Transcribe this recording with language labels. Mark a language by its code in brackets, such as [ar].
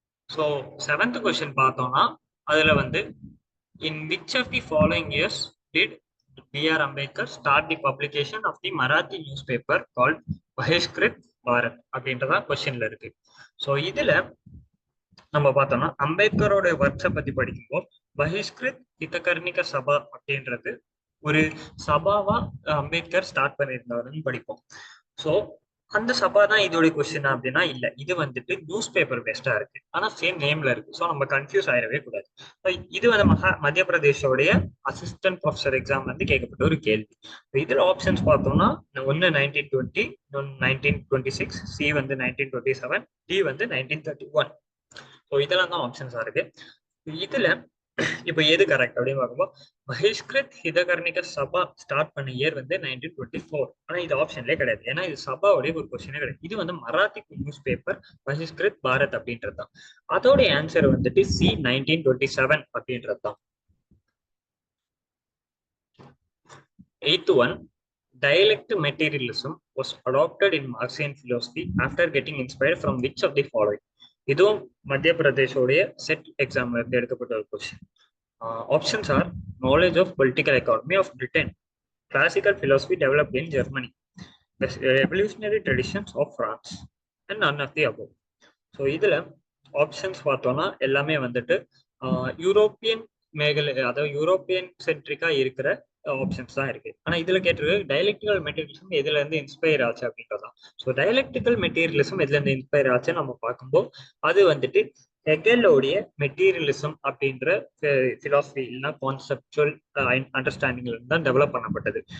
[en] so 7th question [ta] பார்த்தோம்னா அதுல வந்து [en] in which of the following years did B.R. Ambedkar start the publication of the Marathi newspaper called Bahishkrit Bharat [ta] அப்படின்றதா கொஸ்டின்ல இருக்கு. So இதுல நம்ம பார்த்தோம்னா அம்பேத்கரோட ஒர்க்ஸை பத்தி படிக்கும்போது பஹிஷ்கிருத் ஹிதகர்ணிக சபா அப்படின்றது ஒரு சபாவா அம்பேத்கர் ஸ்டார்ட் பண்ணியிருந்தாருன்னு படிப்போம். ஸோ அந்த சபா தான் இதோட கொஸ்டின் அப்படின்னா இல்ல, இது வந்துட்டு நியூஸ் பேப்பர் பேஸ்டா இருக்கு, ஆனா சேம் நேம்ல இருக்கு. ஸோ நம்ம கன்ஃபியூஸ் ஆயிடவே கூடாது. இது வந்து மத்திய பிரதேஷோடைய அசிஸ்டன்ட் ப்ரொஃபஸர் எக்ஸாம் வந்து கேட்கப்பட்ட ஒரு கேள்வி. இதுல ஆப்ஷன்ஸ் பார்த்தோம்னா ஒன்னு 1920, 1926, சி வந்து 1927, டி வந்து 1931. ஸோ இதெல்லாம் தான் ஆப்ஷன்ஸா இருக்கு. இதுல இப்ப எது கரெக்ட் அப்படின்னு பார்க்கும்போது பஹிஷ்கிருத் ஹிதகர்ணிக சபா ஸ்டார்ட் பண்ண இயர் வந்து 1924. ஆனா இது ஆப்ஷன்லேயே கிடையாது, ஏன்னா இது சபாவுடைய ஒரு கொஸ்டினே கிடையாது. இது வந்து மராத்தி நியூஸ் பேப்பர் பஹிஷ்கிருத் பாரத் அப்படின்றது தான். அதோட ஆன்சர் வந்துட்டு சி 1927 அப்படின்றது தான். [en] 8th one, dialect materialism was adopted in Marxian philosophy after getting inspired from which of the following? [ta] இதுவும் மத்திய பிரதேஷோடைய செட் எக்ஸாம்ல இருந்து எடுக்கப்பட்ட ஒரு question. [en] Options are knowledge of political economy of Britain, classical philosophy developed in Germany, the revolutionary traditions of France, and none of the above. [ta] So இதுல options பார்த்தோம்னா எல்லாமே வந்துட்டு யூரோப்பியன் மேகலை, அதாவது யூரோப்பியன் சென்ட்ரிக்கா இருக்கிற ஆப்ஷன்ஸ் தான் இருக்கு. ஆனா இதுல கேட்டிருக்கு டயலெக்டிக்கல் மெட்டீரியலிசம் எதுல இருந்து இன்ஸ்பயர் ஆச்சு அப்படின்றதான். ஸோ டயலெக்டிக்கல் மெட்டீரியலிசம் எதுல இருந்து இன்ஸ்பயர் ஆச்சு நம்ம பார்க்கும்போது அது வந்துட்டு ஹெகலோடைய மெட்டீரியலிசம் அப்படின்ற பிலாசபி இல்லைன்னா கான்செப்டுவல் அண்டர்ஸ்டாண்டிங்ல இருந்து தான் டெவலப் பண்ணப்பட்டது.